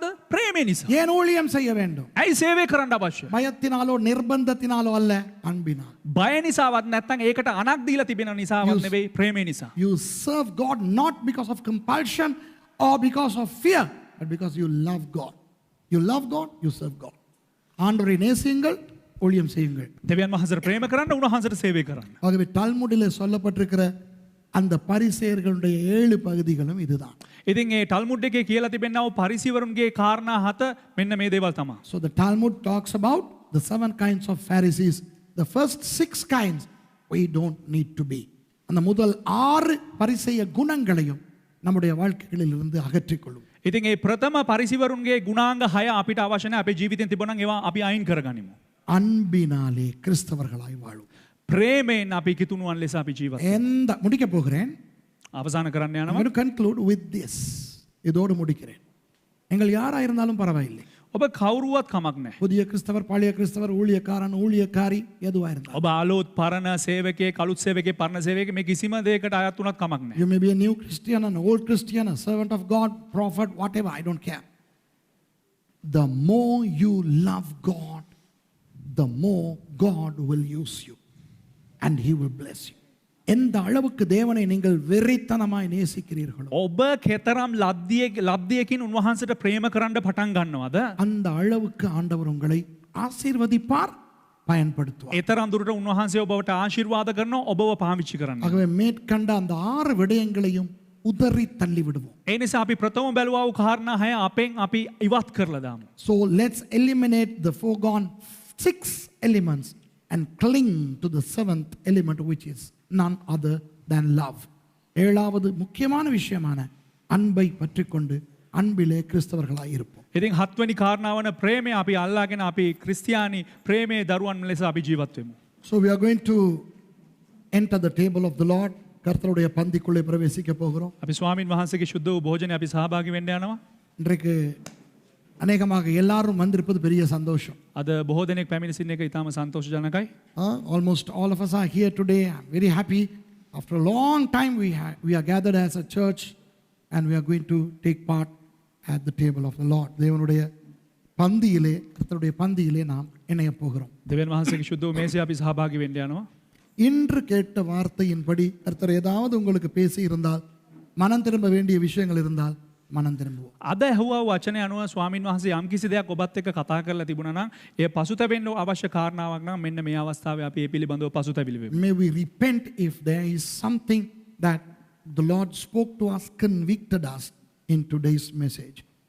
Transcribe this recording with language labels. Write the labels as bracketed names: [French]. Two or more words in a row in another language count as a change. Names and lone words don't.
[Sinhala] ප්‍රේමය නිසා. [Tamil] ஏன் ஊழியம் செய்ய வேண்டும்? [Sinhala] ඇයි සේවය කරන්න අවශ්‍ය? [Tamil] பயத்தினாலோ நிர்பந்தத்தினாலோ அல்ல, அன்பினால். [Sinhala] බය නිසාවත් නැත්නම් ඒකට අනක් දීලා තිබෙන නිසාවත් නෙවෙයි, ප්‍රේමය නිසා. [English] You serve God not because of compulsion or because of fear, but because you love God. You love God, you serve God. [Tamil] ஆண்டவரை நேசியுங்கள், ஊழியம் செய்யுங்கள். [Sinhala] දෙවියන් වහන්සේට ප්‍රේම කරන්න, උන්වහන්සේට සේවය කරන්න. [Tamil] ஆகவே டால்முடிலே சொல்லப்பட்டிருக்கிற அந்த பரிசேயர்களுடைய 7 பகுதிகளும் இதுதான். [Sinhala] ඉතින් ඒ ටල්මුඩ් එකේ කියලා තිබෙනා වූ පරිසිවරුන්ගේ කාරණා 7 මෙන්න මේ දේවල් තමයි. [English] So the Talmud talks about the 7 kinds of Pharisees, the first 6 kinds we don't need to be. [Tamil] அந்த முதல் 6 பரிசேய குணங்களையும் நம்முடைய வாழ்க்கைகளில் இருந்து அகற்றிக்கொள்ளும். [Sinhala] ඉතින් ඒ ප්‍රථම පරිසිවරුන්ගේ ගුණාංග 6 අපිට අවශ්‍ය නැහැ. අපේ ජීවිතෙන් තිබුණා නම් ඒවා අපි අයින් කරගනිමු. [Tamil] அன்பினாலே கிறிஸ்தவர்களாய் வாழும். [Sinhala] ප්‍රේමයෙන් අපි කිතුණුවන් ලෙස අපි ජීවත් [Tamil] எந்த முடிக்க போகிறேன். [Sinhala] අවසන් කරන්න [English] I'm [Sinhala] යනවා. [English] going to conclude with this. [Tamil] இதோடு முடிக்கிறேன். நீங்கள் யாரா இருந்தாலும் பரவாயில்லை. [Sinhala] ඔබ කවුරුවත් කමක් නැහැ. [Tamil] புதிய கிறிஸ்தவர், பழைய கிறிஸ்தவர், ஊழியக்காரன், ஊழியக்காரி எதுவா இருந்தாலும். [Sinhala] ඔබ අලුත් පරණ සේවකයෙක්, කලුත් සේවකයෙක්, පරණ සේවකයෙක් මේ කිසිම දෙයකට අයත් වුණත් කමක් නැහැ. [English] You may be a new Christian, an old Christian, a servant of God, prophet, whatever, I don't care. The more you love God, the more God will use you and He will bless you. [Tamil] எந்த அளவுக்கு தேவனை நீங்கள் வெறித்தனமாய் நேசிக்கிறீர்களோ [Sinhala] ඔබ කෙතරම් ලබ්ධියකින් උන්වහන්සේට ප්‍රේම කරන්න පටන් ගන්නවද? [Tamil] அந்த அளவுக்கு ஆண்டவர் உங்களை ஆசீர்வதிப்பார், பயன்படுத்துவார். [Sinhala] ඒතරම් දුරට උන්වහන්සේ ඔබට ආශිර්වාද කරනවා, ඔබව පාවිච්චි කරන්න. [Tamil] ஆகவே மேற்கண்ட அந்த 6 விடயங்களையும் உதறி தள்ளி விடுவோம். [Sinhala] ඒ නිසා අපි ප්‍රථම බැලුවා වූ කාරණා 6 අපෙන් අපි ඉවත් කරලා දාමු. [English] So let's eliminate the foregone 6 elements and cling to the 7th element, which is none other than love. [Tamil] 7வது முக்கியமான விஷயமான அன்பை பற்றிக்கொண்டு அன்பிலே கிறிஸ்தவர்களாய் இருப்போம். [Sinhala] ඉතින් 7 වෙනි කාරණාව වන ප්‍රේමය අපි අල්ලාගෙන අපි ක්‍රිස්තියානි ප්‍රේමයේ දරුවන් ලෙස අපි ජීවත් වෙමු. [English] So we are going to enter the table of the Lord. [Tamil] கர்த்தருடைய பந்திக்குள்ளே பிரவேசிக்க போகிறோம். [Sinhala] අපි ස්වාමින් වහන්සේගේ ශුද්ධ වූ භෝජනේ අපි සහභාගී වෙන්න යනවා. [Tamil] இன்றைக்கு அநேகமாக எல்லாரும் வந்திருப்பது பெரிய சந்தோஷம். [Sinhala] අද බොහෝ දෙනෙක් පැමිණ සිටින එක ඉතාම සන්තෝෂජනකයි. [English] Almost all of us are here today. I'm very happy. After a long time we are gathered as a church and we are going to take part at the table of the Lord. [Tamil] தேவனுடைய பந்தியிலே, கர்த்தருடைய பந்தியிலே நாம் இணைய போகிறோம். [Sinhala] දෙවියන් වහන්සේගේ ශුද්ධ වූ මේසයේ අපි සහභාගී වෙන්න යනවා. [Tamil] இன்று கேட்ட வார்த்தையின்படி கர்த்தர் ஏதாவது உங்களுக்கு பேசி இருந்தால், மனம் திரும்ப வேண்டிய விஷயங்கள் இருந்தால் මනන් திரும்புவோம். [Sinhala] අද ඇහුවා වචනේ අනුව ස්වාමින් වහන්සේ යම් කිසි දෙයක් ඔබත් එක්ක කතා කරලා තිබුණා නම් ඒ පසුතැවෙන්න අවශ්‍ය කාරණාවක් නම් මෙන්න මේ අවස්ථාවේ අපි ඒ පිළිබඳව පසුතැවිලි වෙමු. [English] May we repent if there is something that the Lord spoke to us, convicted us in today's message.